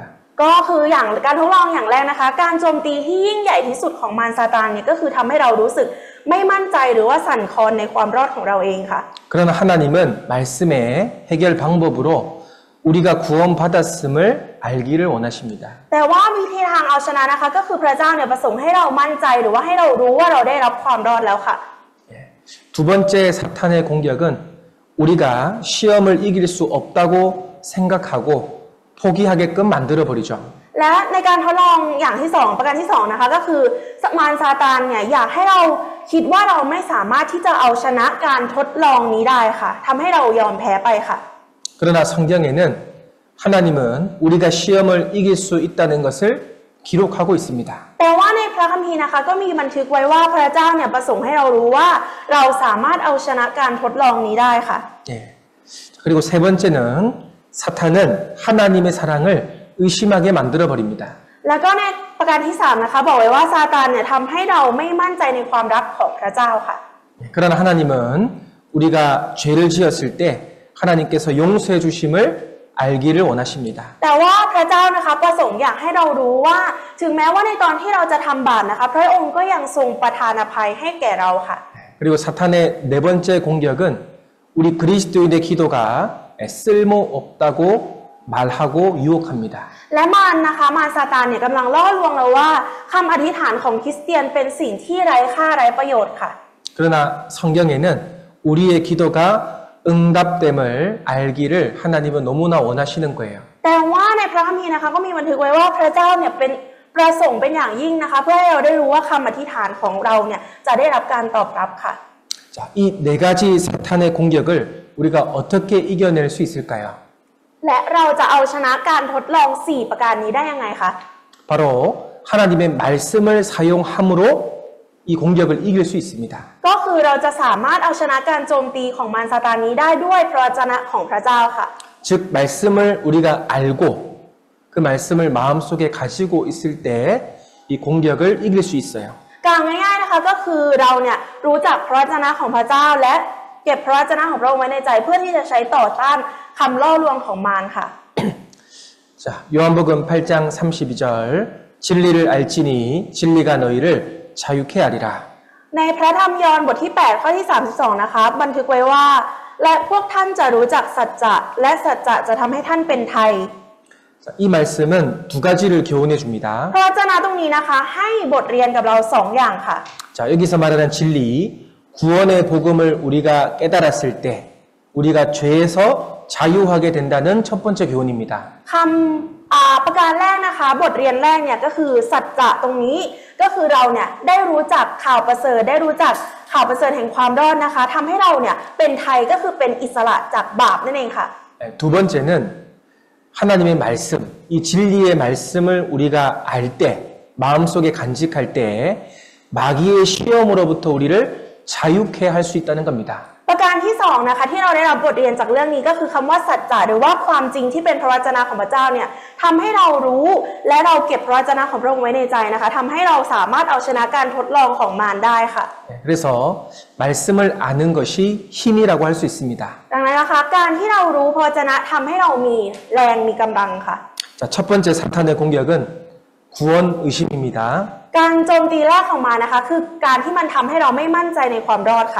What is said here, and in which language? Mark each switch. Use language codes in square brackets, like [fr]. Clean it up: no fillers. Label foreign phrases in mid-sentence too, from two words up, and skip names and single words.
[th] ก็คืออย่างการทดลองอย่างแรกนะคะการโจมตีที่ยิ่งใหญ่ที่สุดของมารซาตานเนี่ยก็คือทำให้เรารู้สึกไม่มั่นใจหรือว่าสั่นคลอนในความรอดของเราเองค่ะ [ko] 그러나 하나님은 말씀의 해결 방법으로 우리가 구원받았음을 알기를 원하십니다. [th] แต่ว่าวิธีทางเอาชนะนะคะก็คือพระเจ้าเนี่ยประสงค์ให้เรามั่นใจหรือว่าให้เรารู้ว่าเราได้รับความรอดแล้วค่ะ [ko] 두 번째 사탄의 공격은 우리가 시험을 이길 수 없다고 생각하고 포기하게끔 만들어 버리죠. [th] และในการทดลองอย่างที่สองประการที่สองนะคะก็คือมารซาตานเนี่ยอยากให้เราคิดว่าเราไม่สามารถที่จะเอาชนะการทดลองนี้ได้ค่ะทำให้เรายอมแพ้ไปค่ะ [ko] 그러나 성경에는 하나님은 우리가 시험을 이길 수 있다는 것을 기록하고 있습니다. [th] แต่ว่าในพระคัมภีร์นะคะก็มีบันทึกไว้ว่าพระเจ้าเนี่ยประสงค์ให้เรารู้ว่าเราสามารถเอาชนะการทดลองนี้ได้ค่ะ [ko] 예. 그리고 세 번째는 사탄은 하나님의 사랑을 의심하게 만들어 버립니다. [th] แล้วก็ในประการที่สามนะคะบอกไว้ว่าซาตานเนี่ยทำให้เราไม่มั่นใจในความรักของพระเจ้าค่ะ [ko] 그러나 하나님은 우리가 죄를 지었을 때 하나님께서 용서해 주심을 알기를 원하십니다. [th] แต่ว่าพระเจ้านะคะประสงค์อยากให้เรารู้ว่าถึงแม้ว่าในตอนที่เราจะทำบาปนะคะพระองค์ก็ยังทรงประทานอภัยให้แก่เราค่ะ [ko] 그리고 사탄의 네 번째 공격은 우리 그리스도인의 기도가 쓸모없다고 말하고 유혹합니다. [th] และมารนะคะมารซาตานเนี่ยกำลังล่อลวงเราว่าคำอธิษฐานของคริสเตียนเป็นสิ่งที่ไร้ค่าไร้ประโยชน์ค่ะ [ko] 그러나 성경에는 우리의 기도가 응답됨을 알기를 하나님은 너무나 원하시는 거예요. [th] แต่ว่าในพระคัมภีร์นะคะก็มีบันทึกไว้ว่าพระเจ้าเนี่ยเป็นประสงค์เป็นอย่างยิ่งนะคะเพื่อให้เราได้รู้ว่าคำอธิษฐานของเราเนี่ยจะได้รับการตอบรับค่ะ [ko] 자, 이 네 가지 사탄의 공격을 우리가 어떻게 이겨낼 수 있을까요? [th] และเราจะเอาชนะการทดลอง4ประการนี้ได้ยังไงคะ [ko] 바로 하나님의 말씀을 사용함으로 이 공격을 이길 수 있습니다. [th] ก็คือเราจะสามารถเอาชนะการโจมตีของมารซาตานนี้ได้ด้วยพระวจนะของพระเจ้าค่ะ [ko] 즉 말씀을 우리가 알고 그 말씀을 마음속에 가지고 있을 때 이 공격을 이길 수 있어요. [th] กล่าวง่ายๆนะคะก็คือเราเนี่ยรู้จักพระวจนะของพระเจ้าและเก็บพระวจนะของพระองค์ไว้ในใจเพื่อที่จะใช้ต่อต้านคำล่อลวงของมารค่ะ [ko] 자, 요한복음 8장 32절 진리를 알지니 진리가 너희를 자유케 하리라. [th] ในพระธรรมยอห์นบทที่8ข้อที่32นะคะบันทึกไว้ว่าและพวกท่านจะรู้จักสัจจะและสัจจะจะทำให้ท่านเป็นไทย [ko] 자, 이 말씀은 두 가지를 교훈해 줍니다. [th] พระวจนะตรงนี้นะคะให้บทเรียนกับเรา2อย่างค่ะ [ko] 자, 여기서 말하는 진리, 구원의 복음을 우리가 깨달았을 때 우리가 죄에서 자유하게 된다는 첫 번째 교훈입니다. [th] คำประการแรกนะคะบทเรียนแรกเนี่ยก็คือสัจจะตรงนี้ก็คือเราเนี่ยได้รู้จักข่าวประเสริฐได้รู้จักข่าวประเสริฐแห่งความรอดนะคะทำให้เราเนี่ยเป็นไทยก็คือเป็นอิสระจากบาปนั่นเองค่ะ [ko] 두 번째는 하나님의 말씀, 이 진리의 말씀을 우리가 알 때, 마음속에 간직할 때 마귀의 시험으로부터 우리를 자유케 할 수 있다는 겁니다. [th] ประการที่2นะคะที่เราได้รับบทเรียนจากเรื่องนี้ก็คือคำว่าสัจจะหรือว่าความจริงที่เป็นพระวจนะของพระเจ้าเนี่ยทำให้เรารู้และเราเก็บพระวจนะของพระองค์ไว้ในใจนะคะทำให้เราสามารถเอาชนะการทดลองของมารได้ค่ะ [ko] 그래서 말씀을 아는 것이 힘이라고 할 수 있습니다. [th] ดังนั้นนะคะการที่เรารู้พระวจนะทำให้เรามีแรงมีกำลังค่ะ [ko] 자, 첫 번째 사탄의 공격은 구원 의심입니다. [th] การโจมตีแรกของมารนะคะคือการที่มันทำให้เราไม่มั่นใจในความรอดค่ะ